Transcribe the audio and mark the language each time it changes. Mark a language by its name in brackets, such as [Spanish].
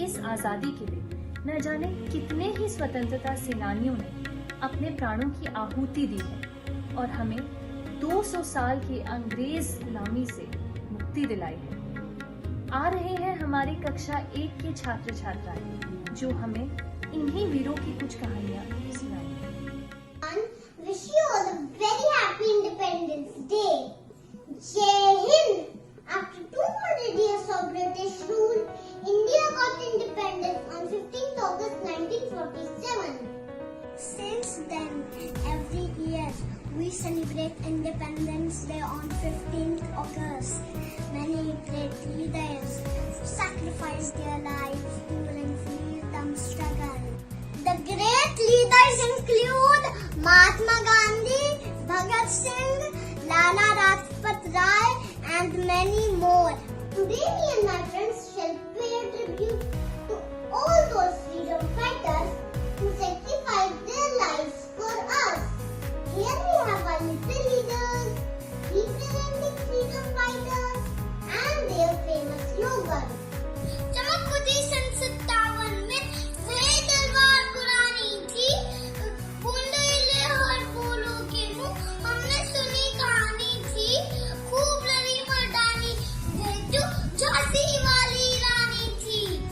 [Hindi] आजादी के लिए न जाने कितने ही स्वतंत्रता सेनानियों ने अपने प्राणों की आहुति दी है और हमें 200 साल की अंग्रेज गुलामी से मुक्ति दिलाई है। आ रहे हैं हमारी कक्षा 1 के छात्र छात्राएं जो हमें इन्हीं वीरों की कुछ कहानियां सुनाएंगे। [English] Wish you all a very happy Independence Day. Jai Hind. After 200 years of British rule, India got independence on 15th August 1947. Since then, every year we celebrate Independence Day on 15th August. Many great leaders sacrificed their lives during freedom struggle. The great leaders include Mahatma Gandhi, Bhagat Singh, Lala Rajpat Rai and many more. Today me and my friends shall pay tribute to all those freedom fighters who sacrificed their lives for us. Here we have our little leaders representing freedom fighters and their famous slogan. [Hindi] चमक उठी सन 57 में वही तलवार पुरानी थी, बूंदे ले हर फूलों के मुंह, हमने सुनी कहानी थी, खूब लड़ी मर्दानी, वे जो झांसी वाली रानी थी।